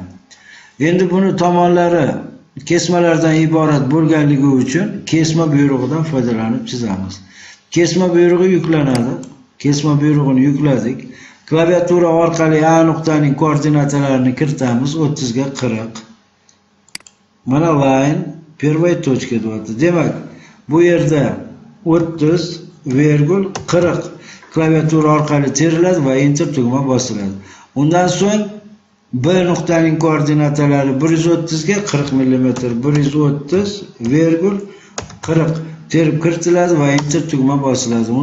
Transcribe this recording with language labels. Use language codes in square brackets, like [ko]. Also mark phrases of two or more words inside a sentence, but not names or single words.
[uz] Endi buni tomonlari kesmalardan iborat bo'lganligi uchun kesma buyrug'idan foydalanib chizamiz. Kesma buyrug'i yuklanadi. Kesma buyrug'ini yukladik. Klaviatura orqali A nuqtaning koordinatalarini kiritamiz. 30 ga 40. Mana line [ru] первая точка [uz] deyapti. Demak, bu yerda 30,40 klaviatura orqali teriladi va Enter tugma bosiladi. Undan so'ng B nuqtaning koordinatalari 130 ga 40 mm, 130,40 terib kiritiladi va Enter tugma bosiladi.